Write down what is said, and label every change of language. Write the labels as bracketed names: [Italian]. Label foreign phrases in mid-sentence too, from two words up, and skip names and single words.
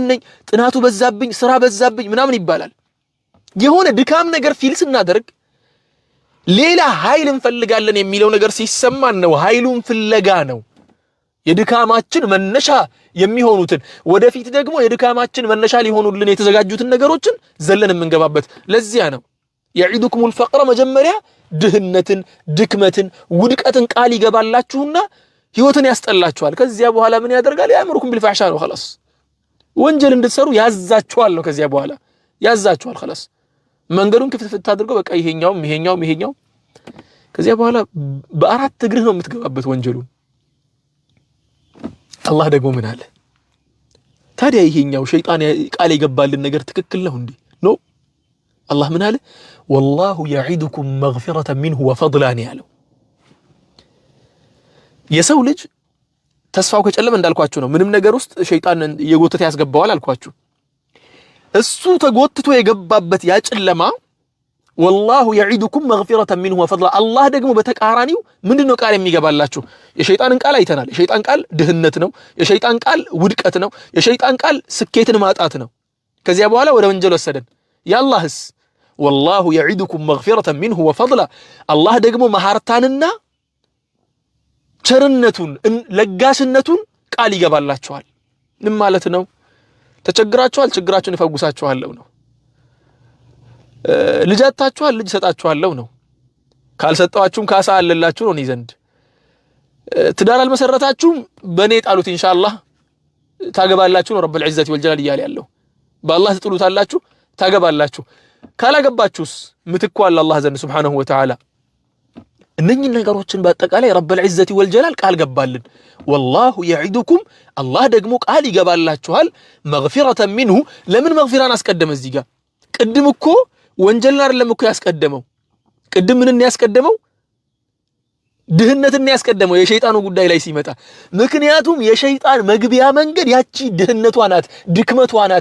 [Amharic] ነኝ፣ ጥናቱ በዛብኝ፣ ስራ በዛብኝ ምናምን ይባላል። የሆነ ድካም ነገር ፊል ስናደርግ ሌላ ኃይል እንፈልጋለን የሚለው ነገር ሲሰማን ነው ኃይሉን ፍለጋ ነው የድካማችን መነሻ የሚሆኑትን ወደፊት ደግሞ የድካማችን መነሻ ሊሆኑልን የተዘጋጁትን ነገሮችን ዘለን የምንገባበት ለዚያ ነው [Arabic] يعيدكم الفقر [Amharic] መጀመሪያ ድህነትን ድክመትን ውድቀትን ቃል ይገባላችሁና ህይወትን ያስጠላችኋል ከዚያ በኋላ ምን ያደርጋል [Arabic] يأمركم بالفحشاء [Amharic] ነው خلاص ወንጀል እንድትሰሩ ያዛችኋል ነው ከዚያ በኋላ ያዛችኋል خلاص መንገዱን ክፍት አድርገው በቃ ይሄኛው ከዚያ በኋላ በአራት እግርህ ነው የምትገባበት ወንጀሉን አላህ ደግሞ ምን አለ ታዲያ ይሄኛው ሸይጣን ቃል ይገባልን ነገር ትክክል ነው እንዴ ኖ አላህ ምን አለ [Arabic] والله يعدكم مغفرة منه وفضلا [Amharic] ያለው የሰው ልጅ ተስፋው ከጨለመ እንዳልኳችሁ ነው ምንም ነገር ውስጥ ሸይጣን የጎተተ ያስገባዋል አልኳችሁ እሱ ተጎትቶ የገባበት ያ ጨለማ [Arabic] والله يعدكم مغفرة منه وفضلا [Amharic] الله ደግሞ በተቃራኒው ምንድነው ቃል የሚገባላችሁ የሸይጣንን ቃል አይተናል የሸይጣን ቃል ድህነት ነው የሸይጣን ቃል ውድቀት ነው የሸይጣን ቃል ስኬትን ማጣት ነው ከዚያ በኋላ ወደ ወንጀል ወሰደን ያላህስ [Arabic] والله يعدكم مغفرة منه وفضلا [Amharic] الله ደግሞ መሐርታንና ቸርነቱን ለጋስነቱን ቃል ይገባላችኋል ምን ማለት ነው ተቸግራችኋል ችግራችሁን ይፈውሳችኋል ነው ልጃታችኋል ልጅ ሰጣችኋለሁ ነው ካልሰጣችሁም ካሳ አለላችሁ ነው ዘንድ ትዳር አልመሰረታችሁም በኔ ጣሉት ኢንሻአላህ ታገባላችሁ ነው [Arabic] رب العزة والجلال [Amharic] ይያል ያለው በአላህ ትጥሉታላችሁ ታገባላችሁ ካላገባችሁስ ምትኩ አለ አላህ ዘንድ [Arabic] سبحانه وتعالى [Amharic] እነኚህ ነገሮችን በአጠቃላይ [Arabic] رب العزة والجلال [Amharic] ቃል ገባልን [Arabic] والله يعدكم [Amharic] الله ደግሞ ቃል ይገባላችኋል [Arabic] مغفرة منه [Amharic] ለምን መግፊራን አስቀደመ እዚህ ጋር ቅድም እኮ ወንጀልን አይደለም እኮ ያስቀደመው ቅድም ምንን ያስቀደመው ድህነትን ያስቀደመው የሸይጣኑ ጉዳይ ላይ ሲመጣ ምክንያቱም የሸይጣን መግቢያ መንገድ ያቺ ድህነቷ ናት ድክመቷ ናት